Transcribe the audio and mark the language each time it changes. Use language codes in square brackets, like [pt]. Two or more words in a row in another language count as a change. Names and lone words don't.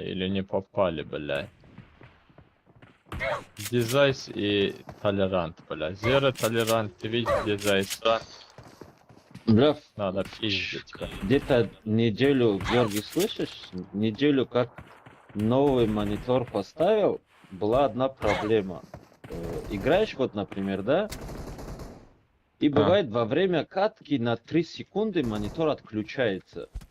[ru] Или не попали, блядь. Дизайс и толерант, блядь. Зеро толерант, твич, дизайс. Бля, Надо пиздить, блядь. где-то неделю, Георгий, слышишь? Неделю как новый монитор поставил, была одна проблема. Играешь вот, например, да? И бывает во время катки на 3 секунды монитор отключается.